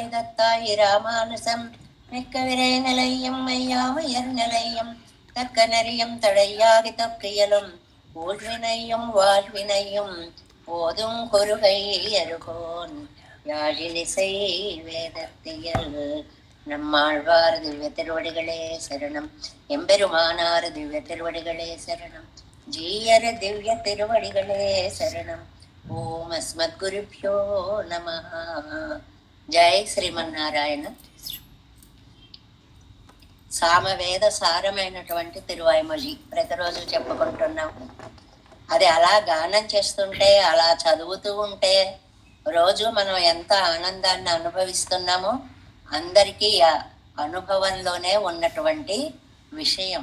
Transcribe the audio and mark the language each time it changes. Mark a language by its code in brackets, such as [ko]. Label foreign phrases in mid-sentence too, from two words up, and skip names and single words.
[ta] தத்தாய் ராமானுசம் மிக்க விரை நிலையும் மையாமையர் நிலையும் தக்க நெறியும் தடையாகி தொக்கியலும் ஊழ்வினையும் வாழ்வினையும் போதும் குருகை அருகோன் யாழினிசை வேதத்தியல் நம்மாழ்வார் திவ்ய திருவடிகளே சரணம் எம்பெருமானார் திவ்ய திருவடிகளே சரணம் ஜீயர் திவ்ய திருவடிகளே சரணம் [sa] ॐ अस्मद्गुरुभ्यो नमः. [te] జై శ్రీమన్నారాయణ. సామవేద సారమైనటువంటి తిరువాయిమొഴി ప్రతిరోజు చెప్పుకుంటున్నాం. అది అలా గానం చేస్తుంటే, అలా చదువుతూ ఉంటే రోజు మనం ఎంత ఆనందాన్ని అనుభవిస్తున్నామో అందరికీ ఆ అనుభవంలోనే ఉన్నటువంటి విషయం.